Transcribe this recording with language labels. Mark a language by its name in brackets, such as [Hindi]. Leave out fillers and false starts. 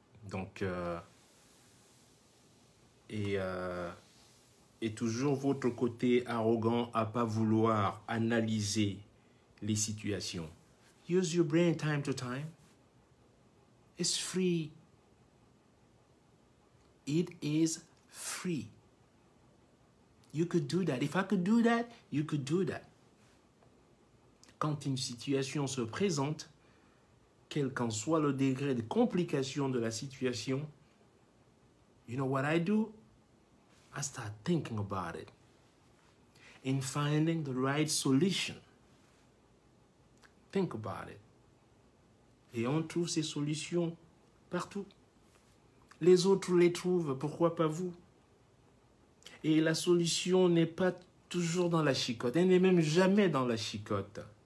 [French] Donc, et toujours votre côté arrogant à pas vouloir analyser les situations. [English] Use your brain time to time. It's free. It is free. You could do that. If I could do that, you could do that. [French] Quand une situation se présente, quel qu'en soit le degré de complication de la situation, [English] you know what I do? I start thinking about it and finding the right solution. Think about it. [French] Et on trouve ces solutions partout. Les autres les trouvent, pourquoi pas vous? Et la solution n'est pas toujours dans la chicotte. Elle n'est même jamais dans la chicotte.